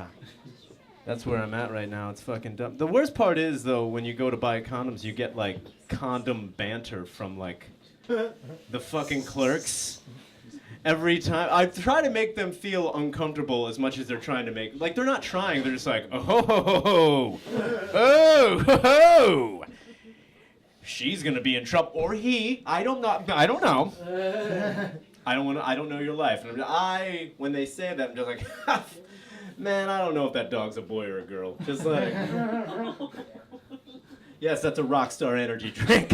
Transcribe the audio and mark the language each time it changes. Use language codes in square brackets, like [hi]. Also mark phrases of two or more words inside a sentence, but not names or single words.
[en] That's where I'm at right now. It's fucking dumb. The worst part is, though, when you go to buy condoms, you get, like, condom banter from, like, the fucking clerks. Every time. I try to make them feel uncomfortable as much as they're trying to make. Like, they're not trying. They're just like, oh, ho, ho, ho, ho. Oh, ho, ho. She's gonna be in trouble. Or he. I don't know. I don't know. I don't know your life. And when they say that, I'm just like, man, I don't know if that dog's a boy or a girl. Just like, yes, that's a rock star energy drink.